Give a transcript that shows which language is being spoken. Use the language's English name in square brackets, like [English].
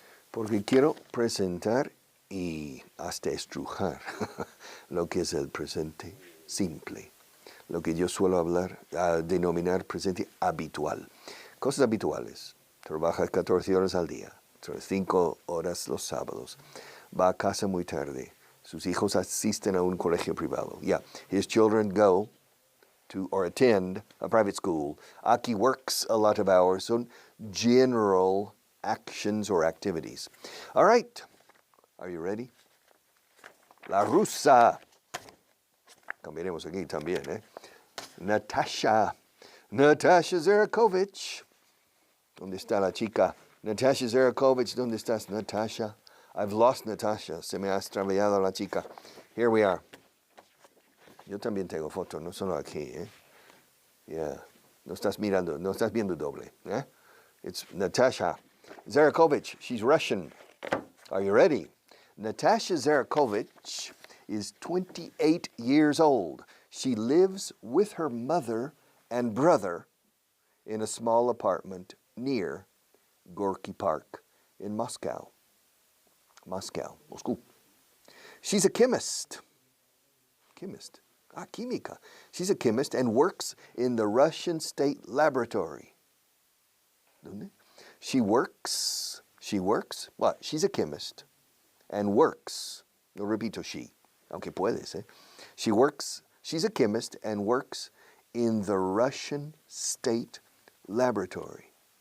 [Spanish] Porque quiero presentar y hasta estrujar lo que es el presente simple. Lo que yo suelo denominar presente habitual. Cosas habituales. Trabaja 14 horas al día, 5 horas los sábados. Va a casa muy tarde. Sus hijos asisten a un colegio privado. [English] Yeah, his children go to or attend a private school. Aki works a lot of hours. Son general actions or activities. All right. Are you ready? [Spanish] La rusa. Cambiaremos aquí también, ¿eh? Natasha Zerakovich. ¿Dónde está la chica? Natasha Zerakovich, ¿dónde estás, Natasha? [English] I've lost Natasha. [Spanish] Se me ha extraviado la chica. [English] Here we are. [Spanish] Yo también tengo fotos, no solo aquí, ¿eh? Yeah. No estás viendo doble, ¿eh? [English] It's Natasha Zerakovich. She's Russian. Are you ready? Natasha Zerakovich is 28 years old. She lives with her mother and brother in a small apartment near Gorky Park in Moscow. Moscow. She's a chemist. [Spanish] Química. [English] She's a chemist and works in the Russian State Laboratory. [Spanish] ¿Dónde? [English] She works, what? She's a chemist and works. [Spanish] No repito she, aunque puedes, eh? [English] She's a chemist and works in the Russian State Laboratory.